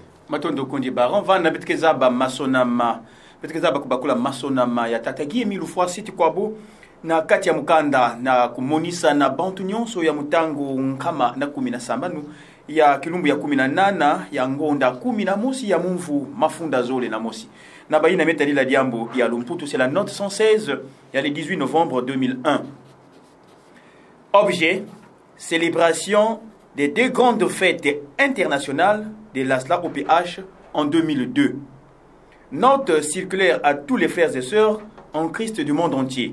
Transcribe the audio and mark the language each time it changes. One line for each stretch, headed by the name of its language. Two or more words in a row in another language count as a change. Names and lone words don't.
Kituba (Democratic Republic of Congo): Matondo kundi baron vana betkeza ba masonama betkeza ba kubakula masonama ya tata Guy Emile Fasset Kwabo na kati ya mukanda na kumonisa na bantu nyonso ya mutango nkama na 17 ya kilumbu ya 18 ya ngonda 11 ya mumvu mafunda zole na mosi na baina metalila diambo ya Lumputu.
French: C'est la note 116 ya le 18 novembre 2001. Objet: célébration des 2 grandes fêtes internationales de l'ASLA OPH en 2002. Note circulaire à tous les frères et sœurs en Christ du monde entier.